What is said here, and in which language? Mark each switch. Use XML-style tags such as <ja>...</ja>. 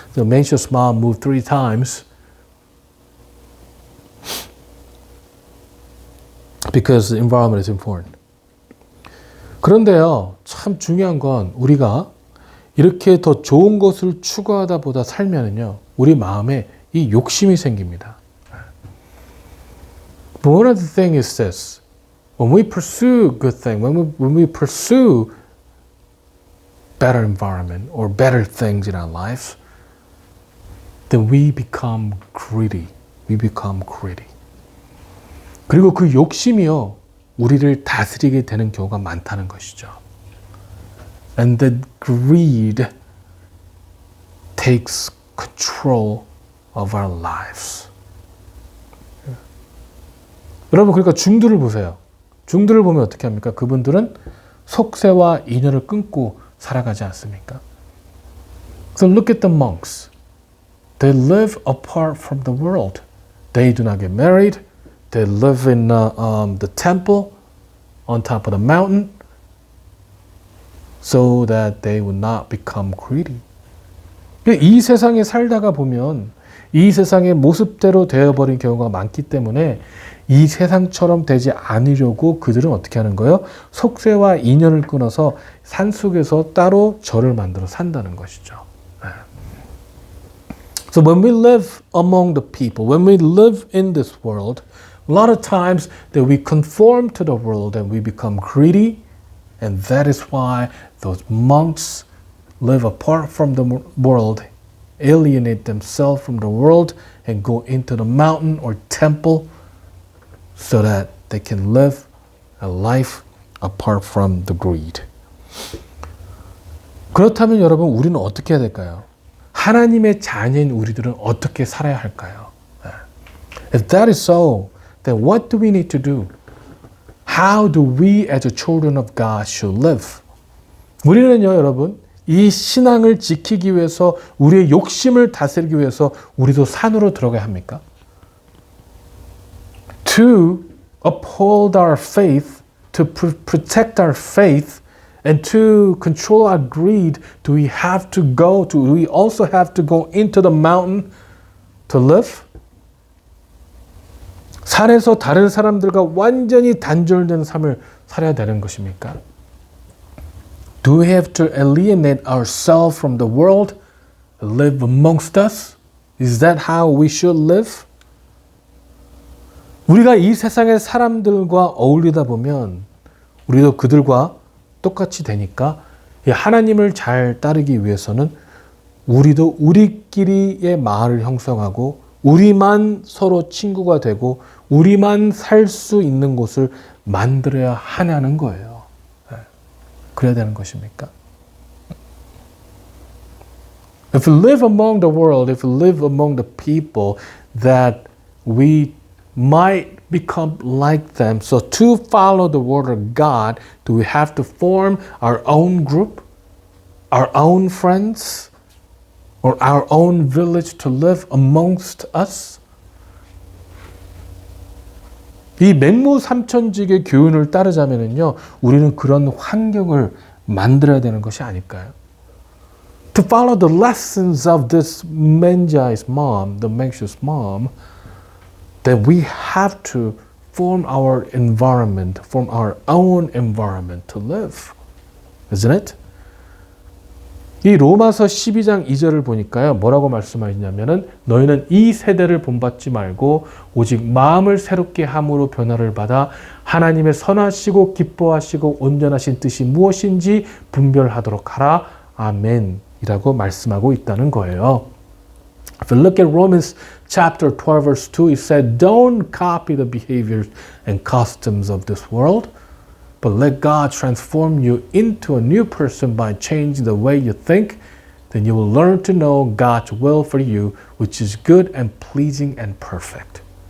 <en>The Mencius mom moved 3 times because the environment is important.</en> <ko>그런데요, 참 중요한 건 우리가 이렇게 더 좋은 것을 추구하다 보다 살면은요, 우리 마음에 이 욕심이 생깁니다.</ko> <en>But one of the things is this. When we pursue good things, when we pursue better environment or better things in our lives, then we become greedy. We become greedy.</en> <ko>그리고 그 욕심이요, 우리를 다스리게 되는 경우가 많다는 것이죠.</ko> <en>And the greed takes control of our lives.</en> <ko>여러분, 그러니까 중들을 보세요. 중들을 보면 어떻게 합니까? 그분들은 속세와 인연을 끊고 살아가지 않습니까?</ko> <en>So look at the monks. They live apart from the world. They do not get married. They live in the temple on top of the mountain so that they would not become greedy.</en> <ko>이 세상에 살다가 보면 이 세상의 모습대로 되어버린 경우가 많기 때문에 이 세상처럼 되지 않으려고 그들은 어떻게 하는 거예요? 속세와 인연을 끊어서 산속에서 따로 절을 만들어 산다는 것이죠.</ko> <en>So when we live among the people, when we live in this world, a lot of times that we conform to the world and we become greedy, and that is why those monks live apart from the world, alienate themselves from the world, and go into the mountain or temple so that they can live a life apart from the greed.</en> <ko>그렇다면 여러분, 우리는 어떻게 해야 될까요? 하나님의 자녀인 우리들은 어떻게 살아야 할까요?</ko> <en>If that is so, then what do we need to do? How do we as the children of God should live?</en> <ko>우리는요, 여러분, 이 신앙을 지키기 위해서 우리의 욕심을 다스리기 위해서 우리도 산으로 들어가야 합니까?</ko> <en>To uphold our faith, to protect our faith, and to control our greed, do we also have to go into the mountain to live?</en> <ko>산에서 다른 사람들과 완전히 단절된 삶을 살아야 되는 것입니까?</ko> <en>Do we have to alienate ourselves from the world and live amongst us? Is that how we should live?</en> <ko>우리가 이 세상의 사람들과 어울리다 보면 우리도 그들과 똑같이 되니까 하나님을 잘 따르기 위해서는 우리도 우리끼리의 마을을 형성하고 우리만 서로 친구가 되고 우리만 살 수 있는 곳을 만들어야 하냐는 거예요. 그래야 되는 것입니까?</ko> <en>If we live among the world, if we live among the people that we might become like them. So to follow the word of God, do we have to form our own group, our own friends, or our own village to live amongst us?</en> <ko>이 맹모삼천직의 교훈을 따르자면요, 우리는 그런 환경을 만들어야 되는 것이 아닐까요?</ko> <en>To follow the lessons of this Menjai's mom, the Mengshu's mom, that we have to form our environment, form our own environment to live. Isn't it?</en> <ko>이 로마서 12장 2절을 보니까요, 뭐라고 말씀하시냐면은 너희는 이 세대를 본받지 말고 오직 마음을 새롭게 함으로 변화를 받아 하나님의 선하시고 기뻐하시고 온전하신 뜻이 무엇인지 분별하도록 하라. 아멘. 이라고 말씀하고 있다는 거예요.</ko> <en>If you look at Romans chapter 12 verse 2, it said, don't copy the behaviors and customs of this world, but let God transform you into a new person by changing the way you think. Then you will learn to know God's will for you, which is good and pleasing and perfect.</en>